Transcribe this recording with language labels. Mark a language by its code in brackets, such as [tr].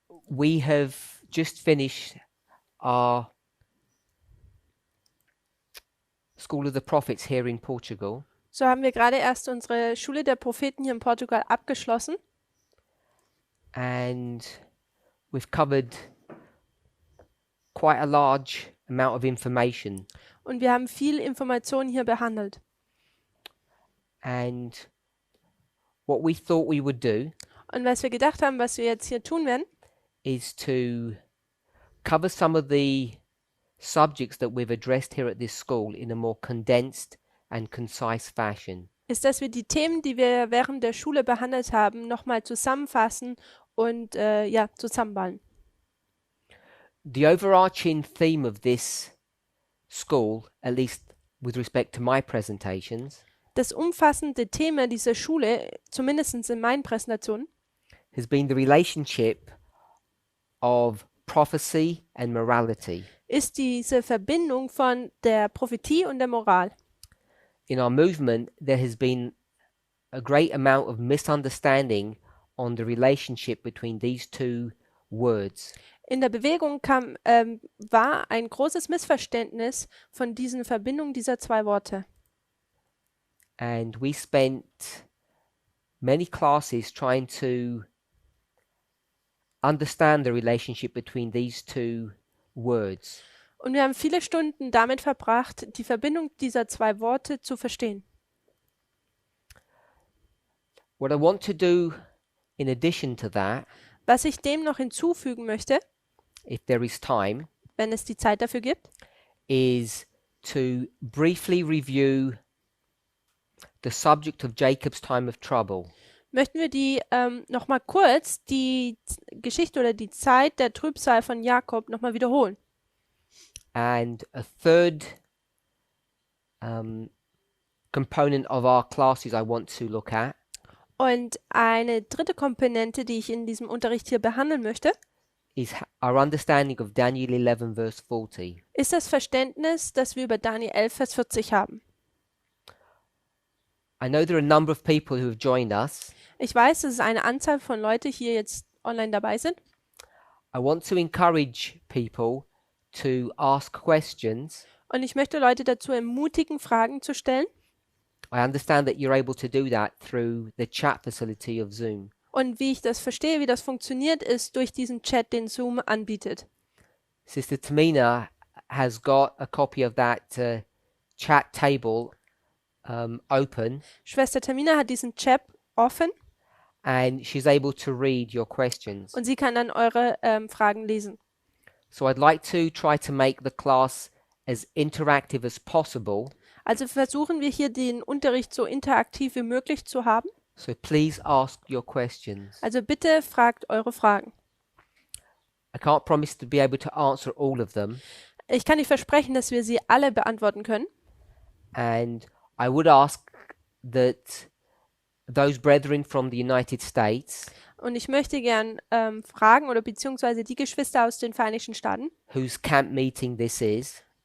[en] we have just finished our School of the Prophets here in Portugal. [de] So haben wir gerade erst unsere Schule der Propheten hier in Portugal abgeschlossen. [en] And we've covered quite a large amount of information. [de] Und wir haben viel Information hier behandelt. [en] And what we thought we would do [de] Und was wir gedacht haben, was wir jetzt hier tun werden, [en] is to cover some of the subjects that we've addressed here at this school in a more condensed and concise fashion. [de] ist, dass wir die Themen, die wir während der Schule behandelt haben, nochmal zusammenfassen und zusammenballen. [en] The overarching theme of this school, at least with respect to my presentations, [de] Das umfassende Thema dieser Schule, zumindest in meinen Präsentationen, [en] has been the relationship of prophecy and morality. [de] ist diese Verbindung von der Prophetie und der Moral. [en] In our movement, there has been a great amount of misunderstanding on the relationship between these two words. [de] In der Bewegung war ein großes Missverständnis von diesen Verbindungen dieser zwei Worte. [en] And we spent many classes trying to understand the relationship between these two words. [de] Und wir haben viele Stunden damit verbracht, die Verbindung dieser zwei Worte zu verstehen. [en] What I want to do in addition to that, [de] Was ich dem noch hinzufügen möchte, [en] if there is time, [de] wenn es die Zeit dafür gibt, [en] is to briefly review the subject of Jacob's time of trouble. [de] möchten wir nochmal kurz die Geschichte oder die Zeit der Trübsal von Jakob nochmal wiederholen. [en] And a third component of our classes I want to look at [de] Und eine dritte Komponente, die ich in diesem Unterricht hier behandeln möchte, [en] is our understanding of Daniel 11 verse 40. [de] ist das Verständnis, das wir über Daniel 11, Vers 40 haben. [en] I know there are a number of people who have joined us. [de] Ich weiß, dass es eine Anzahl von Leuten hier jetzt online dabei sind. [en] I want to encourage people to ask questions. [de] Und ich möchte Leute dazu ermutigen, Fragen zu stellen. [en] I understand that you're able to do that through the chat facility of Zoom. [de] Und wie ich das verstehe, wie das funktioniert, ist durch diesen Chat, den Zoom anbietet. [en] Sister Tamina has got a copy of that chat table open, [de] Schwester Tamina hat diesen Chat offen [en] and she's able to read your questions. [de] und sie kann dann eure Fragen lesen. [en] So I'd like to try to make the class as interactive as possible. [de] Also versuchen wir hier den Unterricht so interaktiv wie möglich zu haben. [en] So please ask your questions. [de] Also bitte fragt eure Fragen. [en] I can't promise to be able to answer all of them, [de] Ich kann nicht versprechen, dass wir sie alle beantworten können. [en] and I would ask that those brethren from the United States [de] Und ich möchte gern fragen oder beziehungsweise die Geschwister aus den Vereinigten Staaten, [en] whose camp meeting this is,